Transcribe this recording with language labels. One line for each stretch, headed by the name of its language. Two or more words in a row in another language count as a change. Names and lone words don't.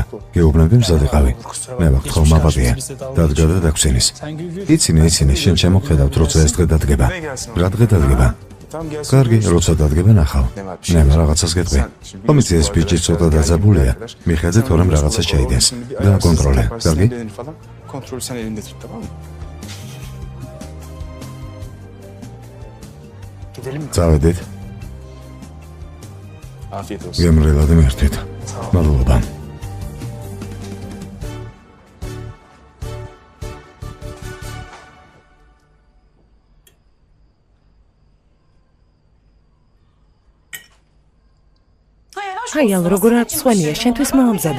Georgian: გეუბნები მზად იყავი. მე ვახთ ხომ აბადია. დადგა და დაგვრცენის. იცინე, შენ შემოხედავთ როცა ეს დღე დადგება. რა დღე დადგება? კარგი, როცა დადგება ნახავ. მე რაღაცას გეტყვი. ხომიცი ეს ბიჭი ცოტა დაძაბულია. მიხედე თორემ რაღაცას ჩაიდენს. გააკონტროლე. კარგი?
Turkish: Kontrolü sen elinde tut, tamam mı? Gidelim mi?
Georgian: წავედით.
Turkish: Afiyet olsun.
Georgian: გემრიელად მერტვით. მადლობა. ჰაიალ როგორ არ წვენია შენთვის მოამზადე.